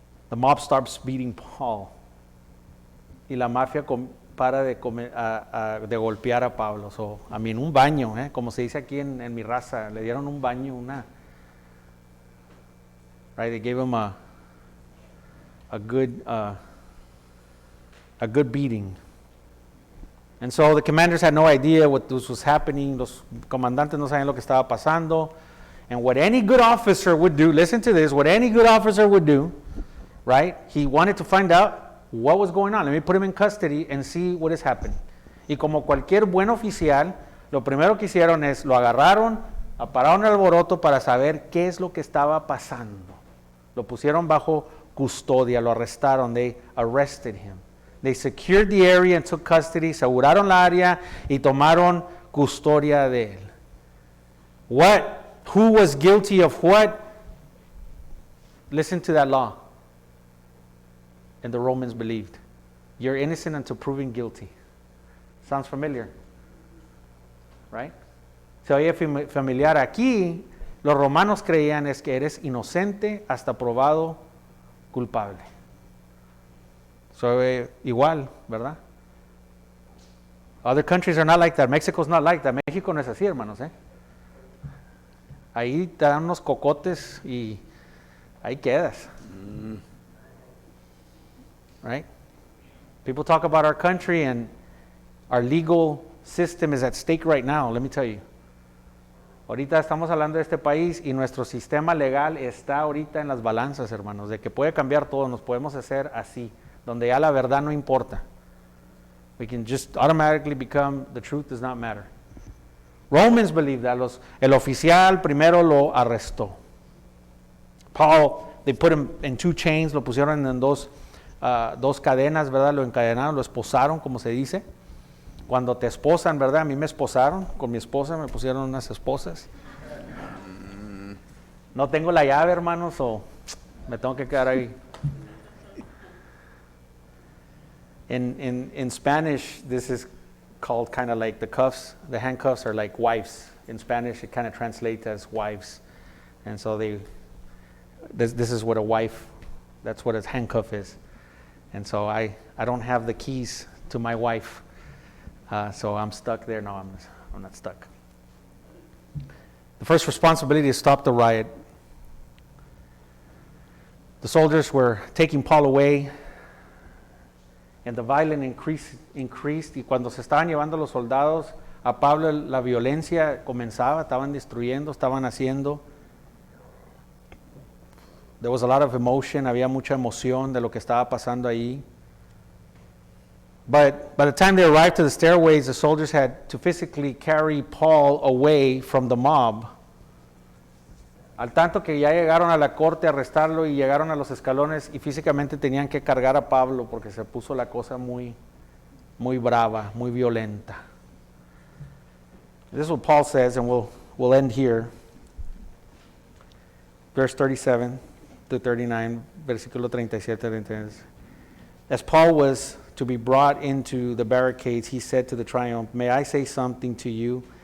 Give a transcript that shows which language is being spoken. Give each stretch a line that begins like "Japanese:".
English: The mob starts beating Paul
Spanish: y la mafia para de golpear a Pablo. So, un baño, como se dice aquí en mi raza, le dieron un baño, right?
English: They gave him a good beating. And so the commanders had no idea what this was happening.
Spanish: Los comandantes no sabían lo que estaba pasando.
English: And what any good officer would do, listen to this, what any good officer would do, right? He wanted to find out what was going on. Let me put him in custody and see what is happening.
Spanish: Y como cualquier buen oficial, lo primero que hicieron es, lo agarraron, pararon el alboroto para saber qué es lo que estaba pasando. Lo pusieron bajo custodia, lo arrestaron,
English: they arrested him. They secured the area and took custody,
Spanish: aseguraron la área y tomaron custodia de él.
English: What? Who was guilty of what? Listen to that law. And the Romans believed. You're innocent until proven guilty. Sounds familiar? Right?
Spanish: Se oye familiar. Aquí, los romanos creían es que eres inocente hasta probado culpable. So, igual, ¿verdad?
English: Other countries are not like that. Mexico's not like that.
Spanish: México no es así, hermanos, Ahí te dan unos cocotes y ahí quedas.
English: Right? People talk about our country and our legal system is at stake right now, let me tell you.
Spanish: Ahorita estamos hablando de este país y nuestro sistema legal está ahorita en las balanzas, hermanos, de que puede cambiar todo, nos podemos hacer así, donde ya la verdad no importa.
English: We can just automatically become, the truth does not matter. Romans believe that.
Spanish: El oficial primero lo arrestó. Paul,
English: they put him in 2 chains,
Spanish: lo pusieron en dos cadenas, ¿verdad? Lo encadenaron, lo esposaron, como se dice. Cuando te esposan, ¿verdad? A mí me esposaron, con mi esposa me pusieron unas esposas. No tengo la llave, hermanos, o me tengo que quedar ahí.
English: In Spanish, this is called kind of like the cuffs. The handcuffs are like wives. In Spanish, it kind of translates as wives. And so this is what a wife, that's what a handcuff is. And so I don't have the keys to my wife. So I'm stuck there. No, I'm not stuck. The first responsibility is to stop the riot. The soldiers were taking Paul away, and the violence increased.
Spanish: Y cuando se estaban llevando los soldados a Pablo, la violencia comenzaba, estaban destruyendo, estaban haciendo.
English: There was a lot of emotion,
Spanish: había mucha emoción de lo que estaba pasando ahí.
English: But by the time they arrived to the stairways, the soldiers had to physically carry Paul away from the mob.
Spanish: Al tanto que ya llegaron a la corte a arrestarlo y llegaron a los escalones y físicamente tenían que cargar a Pablo porque se puso la cosa muy brava, muy violenta.
English: This is what Paul says, and we'll end here. Verse 37 to 39,
Spanish: versículo 37-39.
English: As Paul was to be brought into the barricades, he said to the triumph, "May I say something to you?"